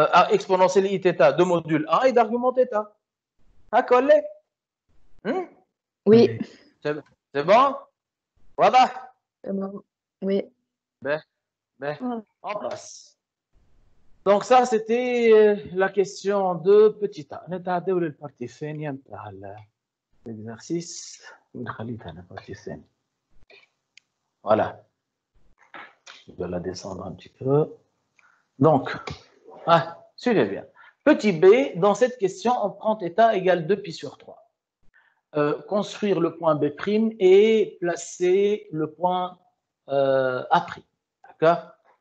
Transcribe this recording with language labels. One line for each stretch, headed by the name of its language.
French: Exponentielle I θ de module 1 et d'argument θ. À coller. Oui. C'est bon? Voilà. Oui. Ben, on passe. Donc ça, c'était la question de petit a.
Arabic: نتعداو للبارتي الثانية نتاع l'exercice. ونخليها
French: la partie
Arabic: الثانية.
French: Voilà. Je vais la descendre un petit peu. Donc, suivez bien. Petit b, dans cette question, on prend θ égale 2pi sur 3. Construire le point B' et placer le point A'. D'accord?